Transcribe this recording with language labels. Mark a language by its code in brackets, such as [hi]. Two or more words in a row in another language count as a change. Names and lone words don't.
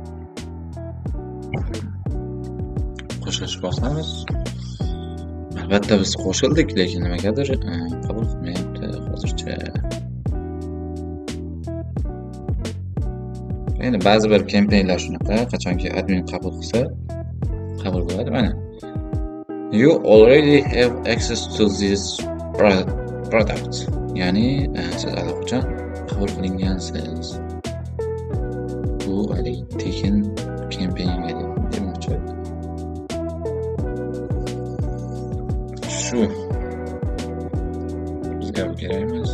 [uz] Qo'shilish boshlamiz. Albatta biz qo'shildik, lekin nimagadir qabul qilmayapti hozircha. Endi ba'zi bir kampanyalar shunaqa, qachonki admin qabul qilsa, qabul bo'ladi. [en] Mana you already have access to this product. [uz] Ya'ni siz allaqachon qabul qilingansiz. Bu haligi tekin kampanyaga demoqchi. Shu bizga kerak emas.